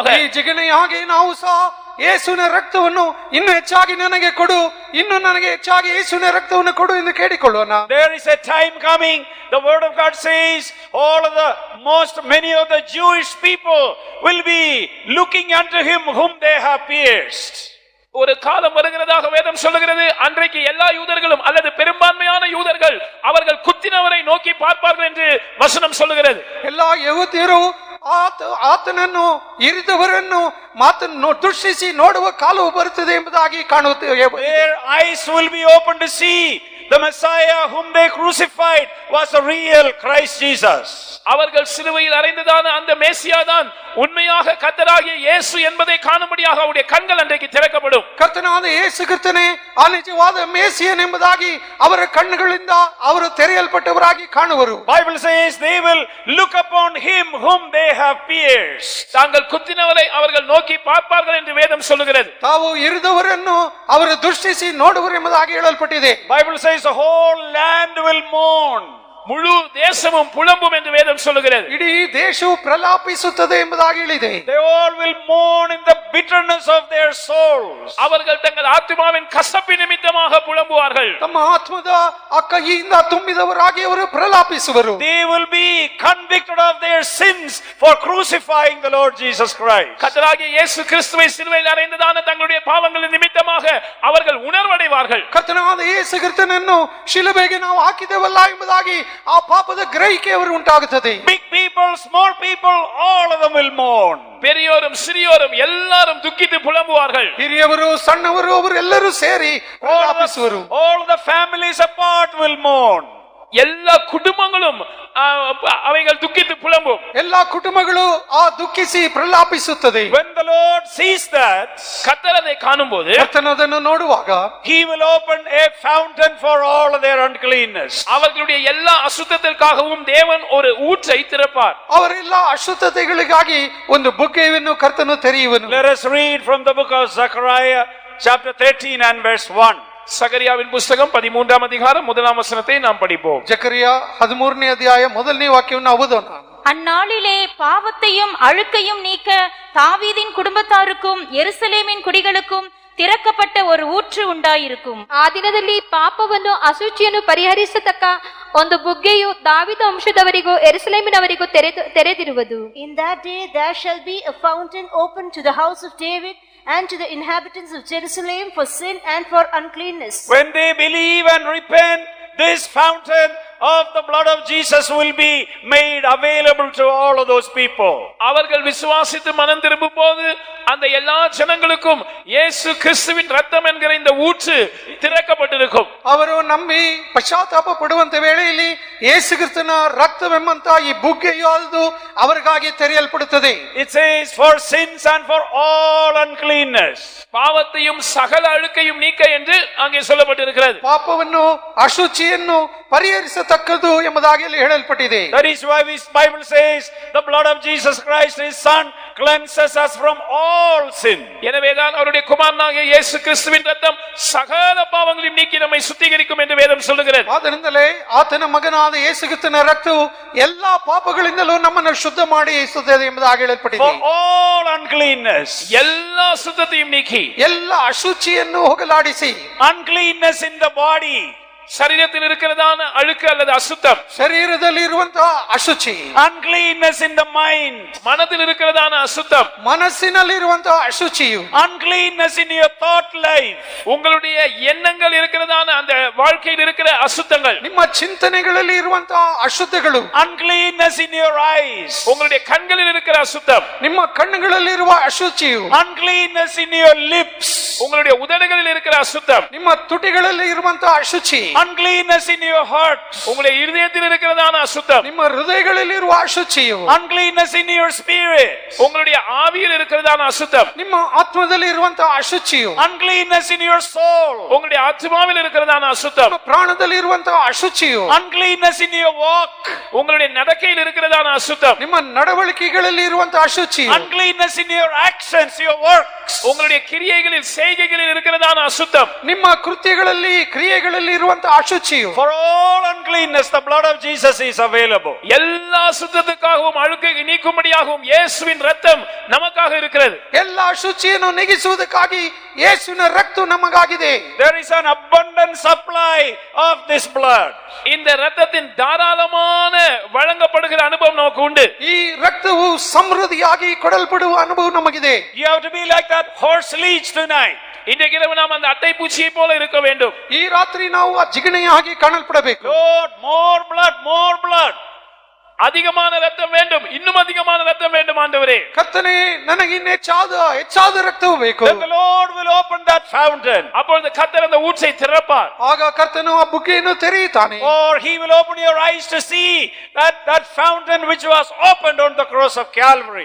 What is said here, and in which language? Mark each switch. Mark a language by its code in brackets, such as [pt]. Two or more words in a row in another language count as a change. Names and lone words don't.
[kn] ಈ ಜಿಗಣೆಯಾಗಿ ನಾವು ಸಹ ಯೇಸುವಿನ ರಕ್ತವನ್ನು ಇನ್ನೂ ಹೆಚ್ಚಾಗಿ ನನಗೆ ಕೊಡು, ಇನ್ನೂ ನನಗೆ ಹೆಚ್ಚಾಗಿ ಯೇಸುವಿನ ರಕ್ತವನ್ನು ಕೊಡು ಎಂದು ಕೇಳಿಕೊಳ್ಳೋಣ. [en] There is a time coming, the word of God says, many of the Jewish people will be looking unto him whom they have pierced. [ta] ஒரு காலம் வருகிறதாக வேதம் சொல்லுகிறது. அன்றைக்கு எல்லா யூதர்களும் அல்லது பெரும்பான்மையான யூதர்கள் அவர்கள் குத்தினவரை நோக்கி பார்ப்பார்கள் என்று வசனம் சொல்லுகிறது. [kn] ಎಲ್ಲಾ ಯಹೂದ್ಯರು ಆತನನ್ನು ಇರಿದವರನ್ನು ಮಾತನ್ನು ದೃಷ್ಟಿಸಿ ನೋಡುವ ಕಾಲವು ಬರುತ್ತದೆ ಎಂಬುದಾಗಿ ಕಾಣುತ್ತೇವೆ. [en] Their eyes will be open to see the Messiah whom they crucified was a real Christ Jesus. [ta] அவர்கள் சிலுவையில் அறைந்ததான அந்த மேசியா தான் உண்மையாக கர்த்தராகிய இயேசு என்பதை காணும்படியாக அவருடைய கண்கள் அன்றைக்கு திறக்கப்படும். [kn] ಕರ್ತನಾದ ಯೇಸು ಕ್ರಿಸ್ತನೇ ಆ ನಿಜವಾದ ಮೇಸಿಯನ್ ಎಂಬುದಾಗಿ ಅವರ ಕಣ್ಣುಗಳಿಂದ ಅವರು ತೆರೆಯಲ್ಪಟ್ಟವರಾಗಿ ಕಾಣುವರು. [en] Bible says they will look upon him whom they have pierced. [ta] தாங்கள் குத்தினவரை அவர்கள் நோக்கி பார்ப்பார்கள் என்று வேதம் சொல்லுகிறது. [kn] ತಾವು ಇರಿದವರನ್ನು ಅವರು ದೃಷ್ಟಿಸಿ ನೋಡುವರು ಎಂಬುದಾಗಿ ಹೇಳಲ್ಪಟ್ಟಿದೆ. [en] Bible says the whole land will mourn. [ta] முழு தேசமும் புலம்பும் என்று வேதம் சொல்லுகிறது. [kn] ಇಡೀ ದೇಶವು ಪ್ರಲಾಪಿಸುತ್ತದೆ ಎಂಬುದಾಗಿ ಹೇಳಿದೆ. [en] They all will mourn in the bitterness of their souls. [ta] அவர்கள் தங்கள் ஆத்துமாவின் கசப்பு நிமித்தமாக புலம்புவார்கள். [kn] ತಮ್ಮ ಆತ್ಮದ ಅಕ್ಕಹಿಯಿಂದ ತುಂಬಿದವರಾಗಿ ಅವರು ಪ್ರಲಾಪಿಸುವರು. [en] They will be convicted of their sins for crucifying the Lord Jesus Christ. [ta] கர்த்தராகிய இயேசு கிறிஸ்துவை சிலுவையில் அறைந்ததான தங்களுடைய பாவங்களின் நிமித்தமாக அவர்கள் உணர்வடைவார்கள். [kn] ಕರ್ತನಾದ ಯೇಸು ಕ್ರಿಸ್ತನನ್ನು ಶಿಲುಬೆಗೆ ನಾವು ಹಾಕಿದೆವಲ್ಲ ಎಂಬುದಾಗಿ ಆ ಪಾಪದ ಗ್ರಹಿಕೆ ಅವರು ಉಂಟಾಗುತ್ತದೆ. [en] Big people, small people, all of them will mourn. [ta] பெரியோரும் சிறியோரும் எல்லாரும் துக்கித்து புலம்புவார்கள். [kn] ಹಿರಿಯವರು ಸಣ್ಣವರು ಅವರೆಲ್ಲರೂ ಸೇರಿ ಪ್ರಲಾಪಿಸುವರು. [en] All the families apart will mourn. [ta] எல்லா குடும்பங்களும் அவைகள் துக்கித்து புலம்பும். [kn] ಎಲ್ಲಾ ಕುಟುಂಬಗಳು ಆ ದುಃಖಿಸಿ ಪ್ರಲಾಪಿಸುತ್ತದೆ. [en] When the Lord sees that, [ta] கர்த்தர் அதை காணும்போது [kn] ಕರ್ತನದನ್ನು ನೋಡುವಾಗ [en] he will open a fountain for all of their uncleanness. [ta] அவர்களுடைய எல்லா அசுத்தத்திற்காகவும் தேவன் ஒரு ஊற்றை திறப்பார். [kn] ಅವರೆಲ್ಲ ಅಶುದ್ಧತೆಗಳಿಗಾಗಿ ಒಂದು ಬುಗ್ಗೆಯನ್ನು ಕರ್ತನು ತೆರೆಯುವನು. [en] Let us read from the book of Zechariah chapter 13 and verse 1. [ta] சகரியாவின் புத்தகம் 13ஆம் அதிகாரம் முதலாம் வசனத்தை நாம் படிப்போம். [kn] ಜಕರಿಯ 13ನೇ ಅಧ್ಯಾಯ ಮೊದಲನೇ ವಾಕ್ಯವನ್ನು ಓದೋಣ. [ta] அந்நாளிலே பாவத்தையும் அழுக்கையும் நீக்க தாவீதின் குடும்பத்தாருக்கும் எருசலேமின் குடிகளுக்கும் திறக்கப்பட்ட ஒரு ஊற்று உண்டாயிருக்கும். [kn] ಆ ದಿನದಲ್ಲಿ ಪಾಪವನ್ನು ಅಶುಚಿಯನ್ನು ಪರಿಹರಿಸತಕ್ಕ ಒಂದು ಬುಗ್ಗೆಯು ದಾವಿದ ವಂಶದವರಿಗೂ ಯೆರೂಸಲೇಮಿನವರಿಗೂ ತೆರೆದಿರುವುದು. [en] In that day there shall be a fountain open to the house of David and to the inhabitants of Jerusalem for sin and for uncleanness. When they believe and repent, this fountain of the blood of Jesus will be made available to all of those people. [ta] அவர்கள் விசுவாசித்து மனம் திரும்பும் போது அந்த எல்லா ஜனங்களுக்கும் இயேசு கிறிஸ்துவின் ரத்தம் என்கிற இந்த ஊற்று திறக்கப்பட்டிருக்கும். [kn] ಅವರು ನಂಬಿ ಪಶ್ಚಾತ್ತಾಪ ಪಡುವಂತ ವೇಳೆಯಲ್ಲಿ ಯೇಸು ಕ್ರಿಸ್ತನ ರಕ್ತವೆಂಬಂತ ಈ ಬುಗ್ಗೆಯಾದುದು ಅವರಿಗಾಗಿ ತೆರೆಯಲ್ಪಡುತ್ತದೆ. [en] It says for sins and for all uncleanness. [ta] பாவத்தையும் சகல அழுக்கையும் நீக்க என்று அங்கே சொல்லப்பட்டிருக்கிறது. [kn] ಪಾಪವನ್ನು ಅಶುಚಿಯನ್ನು ಪರಿಹರಿಸತಕ್ಕದ್ದು ಎಂಬುದಾಗಿ ಇಲ್ಲಿ ಹೇಳಲ್ಪಟ್ಟಿದೆ. [en] That is why this Bible says the blood of Jesus Christ his son cleanses us from all sin. [ta] எனவேதான் அவருடைய குமாரனாகிய இயேசு கிறிஸ்துவின் ரத்தம் சகல பாவங்களையும் நீக்கி நம்மை சுத்திகரிக்கும் என்று வேதம் சொல்லுகிறது. [kn] ಆದ್ದರಿಂದಲೇ ಆತನ ಮಗನಾದ ಯೇಸು ಕ್ರಿಸ್ತನ ರಕ್ತವು ಎಲ್ಲಾ ಪಾಪಗಳಿಂದಲೂ ನಮ್ಮನ್ನು ಶುದ್ಧ ಮಾಡಿ ಸುತ್ತದೆ ಎಂಬುದಾಗಿ ಹೇಳಲ್ಪಟ್ಟಿದೆ. [en] For all uncleanness. [ta] எல்லா சுத்தத்தையும் நீக்கி [kn] ಎಲ್ಲ ಅಶುಚಿಯನ್ನು ಹೋಗಲಾಡಿಸಿ. [en] Uncleanness in the body. [ta] சரீரத்தில் இருக்கிறதான அழுக்கு அல்லது அசுத்தம், [kn] ಶರೀರದಲ್ಲಿ ಇರುವಂತಹ ಅಶುಚಿ. [en] Uncleanness in the mind. [ta] மனதில் இருக்கிறதான அசுத்தம், [kn] ಮನಸ್ಸಿನಲ್ಲಿ ಇರುವಂತಹ ಅಶುಚಿಯು. [en] Uncleanness in your thought life. [ta] உங்களுடைய எண்ணங்கள் இருக்கிறதான அந்த வாழ்க்கையில் இருக்கிற அசுத்தங்கள், [kn] ನಿಮ್ಮ ಚಿಂತನೆಗಳಲ್ಲಿ ಇರುವಂತಹ ಅಶುದ್ಧಗಳು. [en] Uncleanness in your eyes. [ta] உங்களுடைய கண்களில் இருக்கிற அசுத்தம், [kn] ನಿಮ್ಮ ಕಣ್ಣುಗಳಲ್ಲಿ ಇರುವ ಅಶುಚಿಯು. [en] Uncleanness in your lips. [ta] உங்களுடைய உதடுகளில் இருக்கிற அசுத்தம், [kn] ನಿಮ್ಮ ತುಟಿಗಳಲ್ಲಿ ಇರುವಂತಹ ಅಶುಚಿ. [en] Uncleanness in your heart. [ta] உங்களுடைய இருதயத்தில் இருக்கிறதான அசுத்தம், [kn] ನಿಮ್ಮ ಹೃದಯಗಳಲ್ಲಿ ಇರುವ ಅಶುಚಿಯು. [en] Uncleanness in your spirit. [ta] உங்களுடைய ஆவியில் இருக்கிறதான அசுத்தம், [kn] ನಿಮ್ಮ ಆತ್ಮದಲ್ಲಿ ಇರುವಂತಹ ಅಶುಚಿಯು. [en] Uncleanness in your soul. [ta] உங்களுடைய ஆத்மாவில் இருக்கிறதான அசுத்தம், [kn] ನಿಮ್ಮ ಪ್ರಾಣದಲ್ಲಿ ಇರುವಂತಹ ಅಶುಚಿಯು. [en] Uncleanness in your walk. [ta] உங்களுடைய நடக்கையில் இருக்கிறதான அசுத்தம், [kn] ನಿಮ್ಮ ನಡವಳಿಕೆಗಳಲ್ಲಿ ಇರುವಂತಹ ಅಶುಚಿಯು. [en] Uncleanness in your actions, your works. [ta] உங்களுடைய கிரியைகளில் செய்கைகளில் இருக்கிறதான அசுத்தம், [kn] ನಿಮ್ಮ ಕೃತ್ಯಗಳಲ್ಲಿ ಕ್ರಿಯೆಗಳಲ್ಲಿ ಇರುವಂತಹ ಅಶುಚಿಯು. [en] For all uncleanness, the blood of Jesus is available. [ta] எல்லா சுத்தத்துக்காகவும் அழுக்கை நீக்கும்படியாகவும் இயேசுவின் ரத்தம் நமக்காக இருக்கிறது. [kn] ಎಲ್ಲ ಅಶುಚಿಯನ್ನು ನೀಗಿಸುವುದಕ್ಕಾಗಿ ಯೇಸುವಿನ ರಕ್ತ ನಮಗಾಗಿದೆ. [en] There is an abundant supply of this blood. [ta] இந்த ரத்தத்தின் தாராளமான வழங்கப்படுகிற அனுபவம் நமக்கு உண்டு. [kn] ಈ ರಕ್ತವು ಸಮೃದ್ಧಿಯಾಗಿ ಕೊಡಲ್ಪಡುವ ಅನುಭವ ನಮಗಿದೆ. [en] You have to be like that horse leech tonight. [ta] இன்றைக்கு இரவு நாம் அந்த அட்டை பூச்சியை போல இருக்க வேண்டும். [kn] ಈ ರಾತ್ರಿ ನಾವು ಆ ಜಿಗಣೆಯಾಗಿ ಕಾಣಲ್ಪಡಬೇಕು. [en] Lord, more blood, more blood. [ta] அதிகமான ரத்தம் வேண்டும், இன்னும் அதிகமான ரத்தம் வேண்டும் ஆண்டவரே. [kn] ಕರ್ತನೇ, ನನಗೆ ಇನ್ನೂ ಹೆಚ್ಚಾದ ರಕ್ತವು ಬೇಕು. [en] Then the Lord will open that fountain. [ta] அப்பொழுது கர்த்தர் அந்த ஊற்றை திறப்பார். [kn] ಆಗ ಕರ್ತನು ಆ ಬುಗ್ಗೆಯನ್ನು ತೆರೆಯುತ್ತಾನೆ. [en] Or he will open your eyes to see that fountain which was opened on the cross of Calvary.